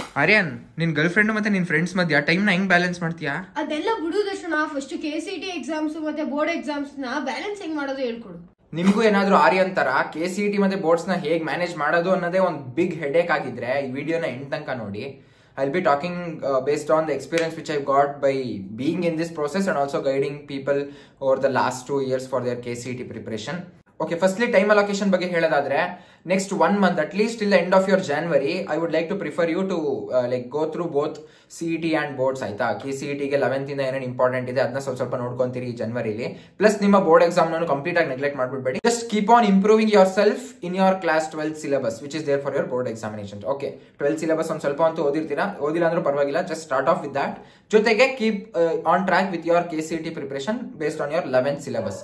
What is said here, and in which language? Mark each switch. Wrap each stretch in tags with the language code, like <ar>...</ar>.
<kn>ಆರ್ಯನ್, ನಿನ್ girl friend ಮತ್ತೆ ನಿನ್ ಫ್ರೆಂಡ್ಸ್ ಮಧ್ಯ ಟೈಮ್ ನ ಹೆಂಗ್ ಬ್ಯಾಲೆನ್ಸ್ ಮಾಡ್ತೀಯಾ? ಅದೆಲ್ಲ ಬಿಡುದಷ್ಟು ಫಸ್ಟ್ KCET ಎಕ್ಸಾಮ್ಸ್ ಮತ್ತೆ ಬೋರ್ಡ್ ಎಕ್ಸಾಮ್ಸ್ ನ ಬ್ಯಾಲೆನ್ಸ್ ಹೆಂಗ್ ಮಾಡೋದು ಹೇಳ್ಕೊಡು. ನಿಮ್ಗೂ ಏನಾದ್ರು ಆರ್ಯನ್ ತರ KCET ಮತ್ತೆ ಬೋರ್ಡ್ಸ್ ನ ಹೇಗ್ ಮ್ಯಾನೇಜ್ ಮಾಡೋದು ಅನ್ನೋದೇ ಒಂದು ಬಿಗ್ ಹೆಡೇಕ್ ಆಗಿದ್ರೆ ಈ ವಿಡಿಯೋನ ಎಂಡ್ ತನಕ ನೋಡಿ.</kn> <en>I'll be talking based on the experience which I've got by being in this process and also guiding people over the last 2 years for their KCET preparation. Okay, firstly time allocation</en> <kn>ಬಗ್ಗೆ ಹೇಳೋದಾದ್ರೆ</kn> <en>next 1 month at least till the end of your January I would like to prefer you to like go through both CET and boards.</en> <kn>ಆಯ್ತಾ? KCET ಗೆ 11th ಇಂದ ಏನೇನು important ಇದೆ ಅದನ್ನ ಸ್ವಲ್ಪ ನೋಡ್ಕೊಂತೀರಿ ಈ ಜನವರಿಲಿ. ಪ್ಲಸ್ ನಿಮ್ಮ ಬೋರ್ಡ್ ಎಕ್ಸಾಮ್ ನಾನು ಕಂಪ್ಲೀಟ್ ಆಗಿ neglect ಮಾಡ್ಬಿಡ್ಬೇಡಿ.</kn> <en>Just keep on improving yourself in your class 12th syllabus which is there for your board examination.</en> <kn>Okay, 12th syllabus ಒಂದು ಸ್ವಲ್ಪ ಅಂತೂ ಓದಿರ್ತೀರಾ, ಓದಿಲ್ಲ ಅಂದ್ರೂ ಪರವಾಗಿಲ್ಲ,</kn> <en>Just start off with that.</en> <kn>ಜೊತೆಗೆ</kn> <en>Keep on track with your KCET preparation based on your 11th syllabus.</en>